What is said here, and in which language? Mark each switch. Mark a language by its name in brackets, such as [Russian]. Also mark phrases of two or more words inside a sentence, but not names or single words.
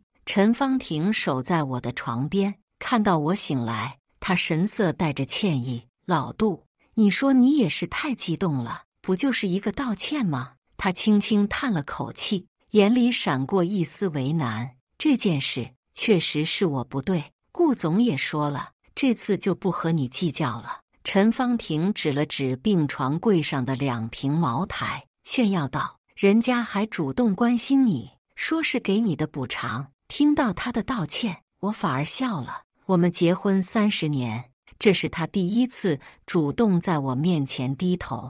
[Chinese] 陳芳婷守在我的床邊，看到我醒來，她神色帶着歉意：“老杜，你說你也是太激動了，不就是一個道歉嗎？” 她輕輕嘆了口氣，眼裡閃過一絲為難。這件事確實是我不對，顧總也說了，這次就不和你計較了。陳芳婷指了指病床櫃上的2瓶茅台，炫耀道：“人家還主動關心你，說是給你的補償。” 聽到他的道歉，我反而笑了。我們結婚30年，這是他第一次主動在我面前低頭。